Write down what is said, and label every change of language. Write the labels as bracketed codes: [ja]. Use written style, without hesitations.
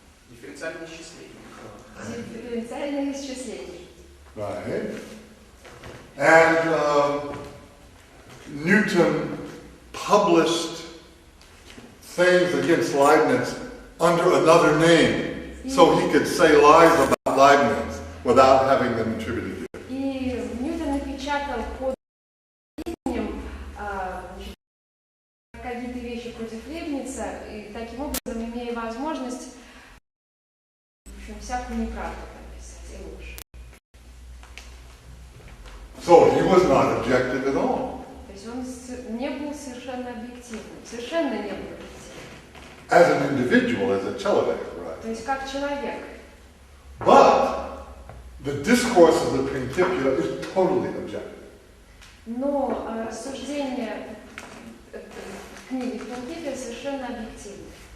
[ru] Дифференциальное исчисление. дифференциальное исчисление. [en] right. And Newton published things against Leibniz under another name, so he could say lies about Leibniz without having them attributed to him. [ru] И Ньютон напечатал под именем какие-то вещи против Лейбница, и таким образом, имея возможность, в общем, всякую неправду написать и ложь. [en] So he was not objective at all. [ru] То есть он не был совершенно объективным, совершенно не был объективным. [en] As an individual, as a [ru] человек, [en] right? [ru] То есть как человек. [en] But the discourse of the Principia is totally objective. [ru] Но суждение книги Принципия совершенно объективно.